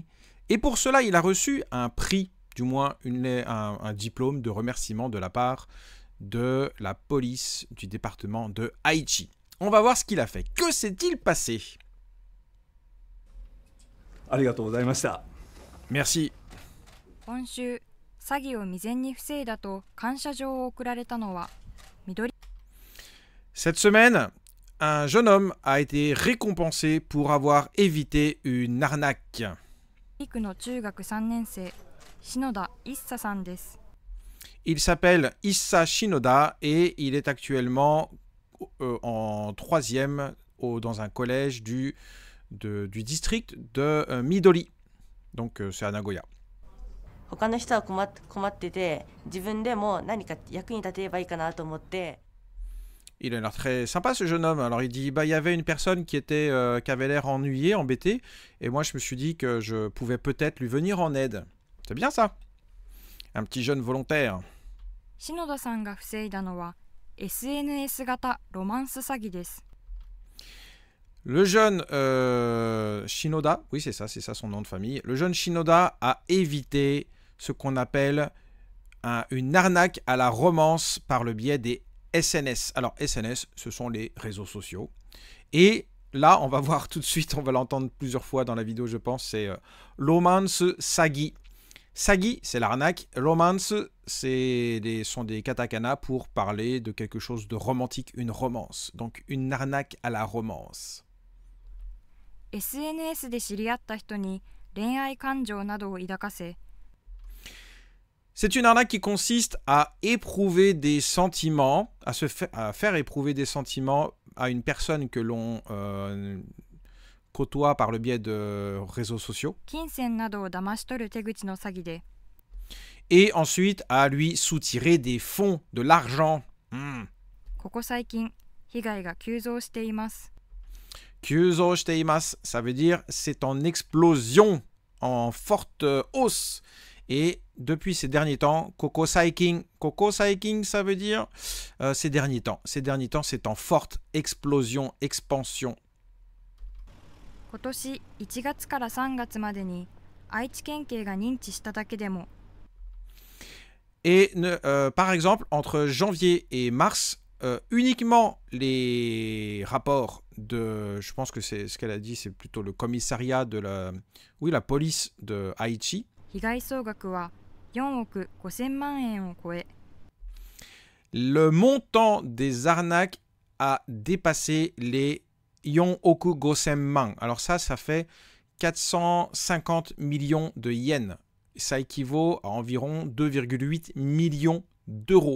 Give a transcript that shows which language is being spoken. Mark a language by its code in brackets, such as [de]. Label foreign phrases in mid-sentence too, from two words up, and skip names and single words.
[fr] Et pour cela, il a reçu un prix, du moins un diplôme de remerciement de la part de la police du département de Aichi. On va voir ce qu'il a fait. Que s'est-il passé? Merci. [ja] 今週、詐欺を未然に防いだと感謝状を贈られたのは緑 [fr] Cette semaine, un jeune homme a été récompensé pour avoir évité une arnaque. [ja] 区の中学3年生、篠田一茶さんです。 [fr] Il s'appelle Issa Shinoda et il est actuellement en troisième dans un collège du district de Midori. Donc c'est à Nagoya. [ja] 他の人は困ってて、自分でも何か役に立てればいいかなと思って。 [fr] Il a l'air très sympa ce jeune homme. Alors il dit, il y avait une personne qui avait l'air ennuyée, embêtée, et moi je me suis dit que je pouvais peut-être lui venir en aide. C'est bien ça. Un petit jeune volontaire. [ja] 篠田さんが防いだのは SNS 型ロマンス詐欺です。 [fr] Le jeune Shinoda, oui c'est ça son nom de famille. Le jeune Shinoda a évité ce qu'on appelle une arnaque à la romance par le biais des SNS. Alors SNS, ce sont les réseaux sociaux. Et là, on va voir tout de suite, on va l'entendre plusieurs fois dans la vidéo, je pense, c'est [ja] ロマンス詐欺. [fr] Sagi, c'est l'arnaque. Romance, sont des katakana pour parler de quelque chose de romantique, une romance. Donc une arnaque à la romance. [ja] SNS で知り合った人に恋愛感情などを抱かせ [fr] C'est une arnaque qui consiste à éprouver des sentiments, à faire éprouver des sentiments à une personne que l'on côtoie par le biais de réseaux sociaux. [ja] 金銭などを騙し取る手口の詐欺で [fr] Et ensuite à lui soutirer des fonds, de l'argent. [ja] ここ最近被害が急増しています。急増しています, [fr] ça veut dire c'est en explosion, en forte hausse. Et depuis ces derniers temps, [ja] ここ最近, [fr] ça veut dire ces derniers temps. Ces derniers temps, c'est en forte explosion, expansion. [ja] 今年1月から3月までに愛知県警が認知しただけでも [fr] Et par exemple, entre janvier et mars, uniquement les rapports de, je pense que c'est ce qu'elle a dit, c'est plutôt le commissariat de la police de Aichi. [ja] 被害総額は4億5000万円を超え [fr] Le montant des arnaques a dépassé les Yonoku Gosenman. Alors ça fait 450 millions de yens. Ça équivaut à environ 2,8 millions d'euros.